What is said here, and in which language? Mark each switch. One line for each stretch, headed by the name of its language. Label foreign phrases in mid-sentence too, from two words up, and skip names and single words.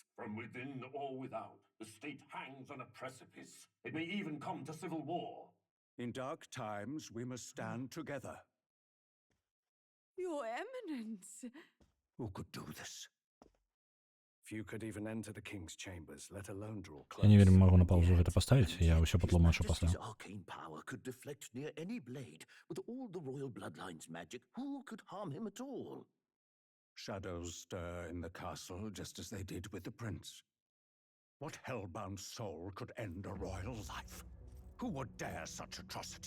English: From within or without, the state hangs on a precipice. It may even come to civil war. In dark times, we must stand together. Your Eminence! Who could do this? Few could even enter the king's chambers, let alone draw close.
Belarusian: Я не вельмі магу на паузу гэта паставіць, я ўсё патлумачу пасля.
English: His arcane power could deflect near any blade. With all the royal bloodline's magic, who could harm him at all? Shadows stir in the castle just as they did with the prince. What hellbound soul could end a royal life? Who would dare such atrocity?